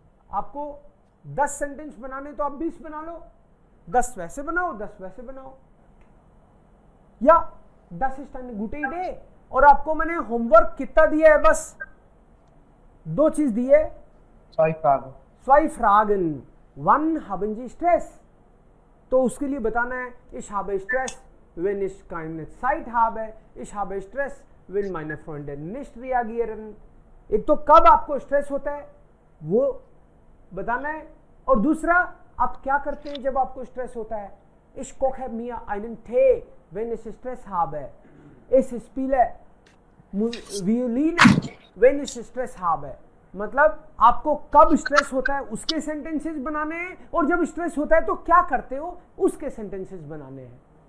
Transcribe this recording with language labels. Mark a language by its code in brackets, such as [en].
[hi] आपको 10 सेंटेंस बनाने तो आप 20 बना लो, 10 वैसे बनाओ, 10 वैसे बनाओ, या 10 स्टैंड गुटे डे। और आपको मैंने होमवर्क कितना दिया है? बस 2 चीज दी है। [de] zwei Fragen, wann haben Sie Stress? [hi] तो उसके लिए बताना है [de] ich habe Stress, wenn ich keine Zeit habe, ich habe Stress, wenn meine Freundin nicht reagieren. [hi] एक तो कब आपको स्ट्रेस होता है वो बताना है, और दूसरा आप क्या करते हैं जब आपको स्ट्रेस होता है. [de] Ich koche mir einen Tee, wenn ich Stress habe. Ich spiele Violine, wenn ich Stress habe. [hi] मतलब आपको कब स्ट्रेस होता है उसके सेंटेंसेस बनाने हैं, और जब स्ट्रेस होता है तो क्या करते हो उसके सेंटेंसेस बनाने हैं.